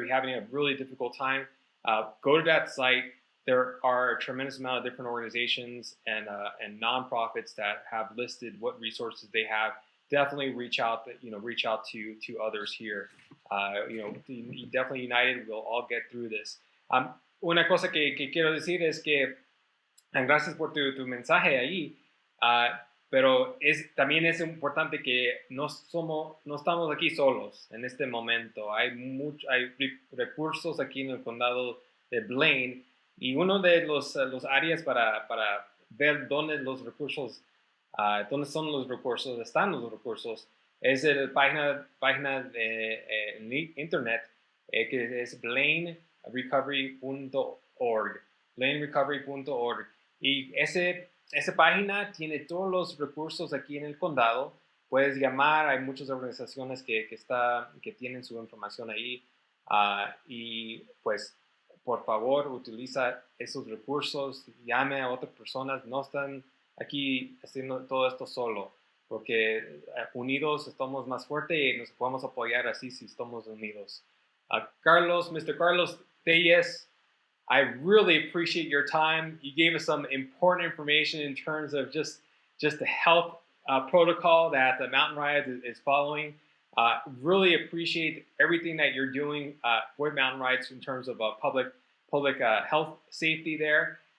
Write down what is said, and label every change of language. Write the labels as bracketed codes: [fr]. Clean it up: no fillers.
[en] If you're having a really difficult time, go to that site. There are a tremendous amount of different organizations and nonprofits that have listed what resources they have. Definitely reach out to others here. Definitely united, we'll all get through this. [es] Una cosa que quiero decir es que gracias por tu mensaje ahí. pero también es importante que no estamos aquí solos en este momento. Hay recursos aquí en el condado de Blaine, y uno de los áreas para ver dónde los recursos, dónde son los recursos, están los recursos, es la página de internet que es blainerecovery.org. blainerecovery.org. Y esa página tiene todos los recursos aquí en el condado. Puedes llamar, hay muchas organizaciones que tienen su información ahí. Y pues, por favor, utiliza esos recursos, llame a otras personas, no están aquí haciendo todo esto solo, porque unidos estamos más fuertes y nos podemos apoyar así si estamos unidos. [en] Mr. Carlos Tellez, I really appreciate your time. You gave us some important information in terms of just the health protocol that the Mountain Rides is following. Really appreciate everything that you're doing with Mountain Rides in terms of public health safety there.